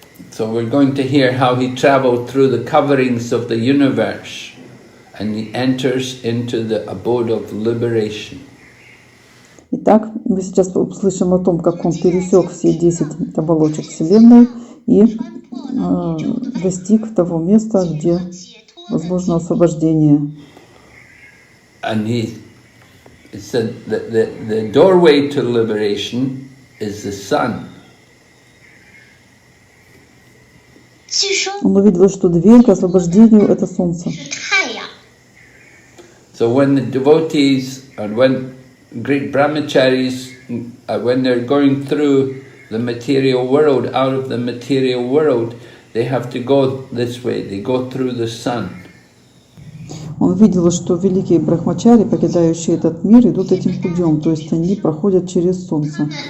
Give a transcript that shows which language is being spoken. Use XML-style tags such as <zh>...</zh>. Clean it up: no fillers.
<en>So we're going to hear how he traveled through the coverings of the universe, and he enters into the abode of liberation.</en> <ru>Итак, мы сейчас услышим о том, как он пересек все 10 оболочек Вселенной и достиг того места, где возможно освобождение.</ru> <en>And he said that the doorway to liberation is the sun.</en> <ru>Он увидел, что дверь к освобождению — это солнце.</ru> <en>So when the devotees and when great brahmacharis, when they're going through the material world, out of the material world, they have to go this way. They go through the sun.</en> <ru>Он видел, что великие брахмачари, покидающие этот мир, идут этим путем, то есть они проходят через солнце.</ru>